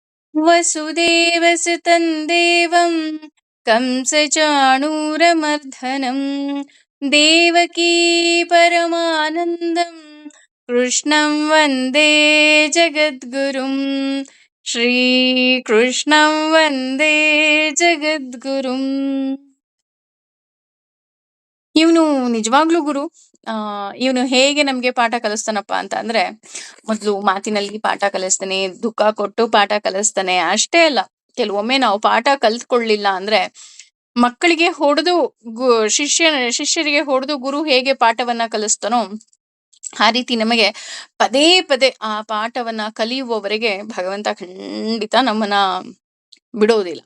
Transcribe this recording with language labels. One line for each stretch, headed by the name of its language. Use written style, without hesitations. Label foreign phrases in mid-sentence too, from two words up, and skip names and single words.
Sanskrit: ವಸುದೇವಸುತಂ ದೇವಂ ಕಂಸಚಾಣೂರಮರ್ಧನಂ ದೇವಕೀ ಪರಮಾನಂದಂ ಕೃಷ್ಣಂ ವಂದೇ ಜಗದ್ಗುರುಂ. ಶ್ರೀಕೃಷ್ಣಂ ವಂದೇ ಜಗದ್ಗುರುಂ.
Kannada: ಇವನು ನಿಜವಾಗ್ಲೂ ಗುರು. ಇವನು ಹೇಗೆ ನಮ್ಗೆ ಪಾಠ ಕಲಿಸ್ತಾನಪ್ಪ ಅಂತ ಅಂದ್ರೆ, ಮೊದ್ಲು ಮಾತಿನಲ್ಲಿ ಪಾಠ ಕಲಿಸ್ತಾನೆ, ದುಃಖ ಕೊಟ್ಟು ಪಾಠ ಕಲಿಸ್ತಾನೆ. ಅಷ್ಟೇ ಅಲ್ಲ, ಕೆಲವೊಮ್ಮೆ ನಾವು ಪಾಠ ಕಲ್ತ್ಕೊಳ್ಳಿಲ್ಲ ಅಂದ್ರೆ ಮಕ್ಕಳಿಗೆ ಹೊಡೆದು, ಶಿಷ್ಯರಿಗೆ ಹೊಡೆದು ಗುರು ಹೇಗೆ ಪಾಠವನ್ನ ಕಲಿಸ್ತಾನೋ ಆ ರೀತಿ ನಮಗೆ ಪದೇ ಪದೇ ಆ ಪಾಠವನ್ನ ಕಲಿಯುವವರೆಗೆ ಭಗವಂತ ಖಂಡಿತ ನಮ್ಮನ್ನ ಬಿಡೋದಿಲ್ಲ.